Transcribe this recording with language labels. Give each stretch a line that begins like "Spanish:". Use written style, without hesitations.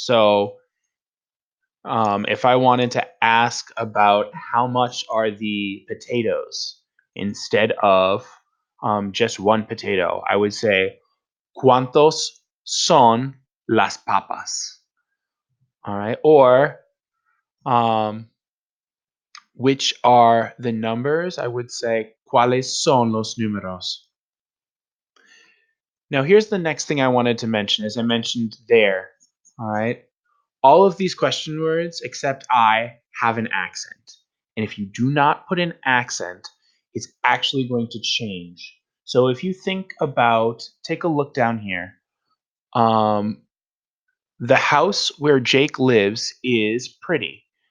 English: So if I wanted to ask about how much are the potatoes instead of just one potato, I would say,
Spanish: ¿Cuántos son las papas?
English: All right. Or um, which are the numbers? I would say,
Spanish: ¿Cuáles son los números?
English: Now, here's the next thing I wanted to mention, as I mentioned there. All right. All of these question words, except I, have an accent. And if you do not put an accent, it's actually going to change. So if you think about, take a look down here. Um, the house where Jake lives is pretty.